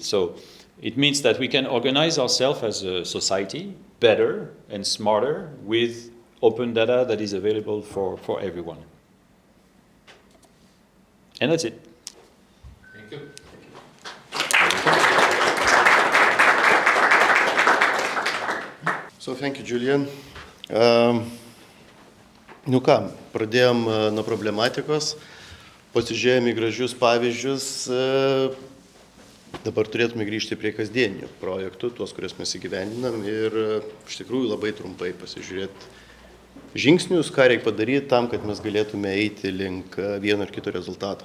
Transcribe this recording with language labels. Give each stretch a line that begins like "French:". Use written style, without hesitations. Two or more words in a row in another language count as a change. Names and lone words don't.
English: So it means that we can organize ourselves as a society better and smarter with open data that is available for everyone. And that's it. Thank you. So thank you, Julian.
Lithuanian: Nu ką, pradėjom nuo problematikos, pasižiūrėjome į gražius pavyzdžius, dabar turėtume grįžti prie kasdienių projektų, tuos, kuriuos mes įgyvendinam, ir iš tikrųjų labai trumpai pasižiūrėti žingsnius, ką reikia padaryti tam, kad mes galėtume eiti link vieno ar kito rezultato.